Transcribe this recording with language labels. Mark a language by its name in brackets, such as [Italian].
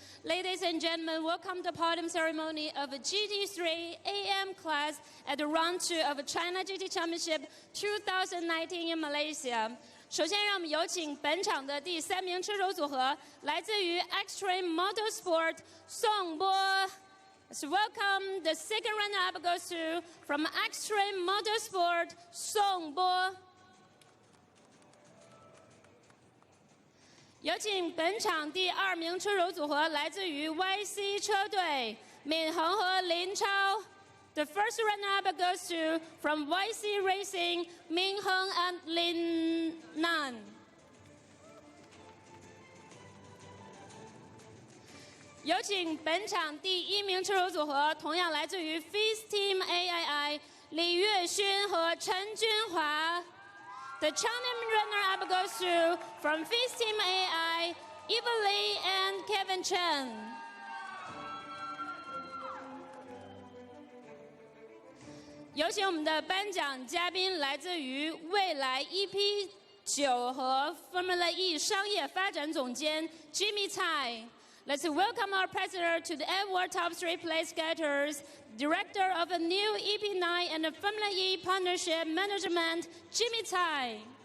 [English] Ladies and gentlemen, welcome to the podium ceremony of GT3 AM class at the round 2 of China GT Championship 2019 in Malaysia。 [Chinese] 首先，让我们有请本场的第3名车手组合，来自于 Extreme Motorsport 宋波。 [English] Let's welcome the second runner-up goes to from Extreme Motorsport 宋波。 [Chinese] 有请本场第2名车手组合，来自于 YC 车队闵恒和林超。 [English] The first runner-up goes to from YC Racing 闵恒 and Lin Nan。 [Chinese] 有请本场第1名车手组合，同样来自于 FIS Team AII 李月勋和陈君华。 [English] The champion runner-up goes to from FIS Team AI Eva Lee and Kevin Chen。 [Chinese] 有请我们的颁奖嘉宾，来自于未来 EP9 和 Formula E 商业发展总监 Jimmy Tsai。 [English] Let's welcome our president to the A-World Top 3 place getters, director of a new EP9 and a Formula E partnership management, Jimmy Tsai。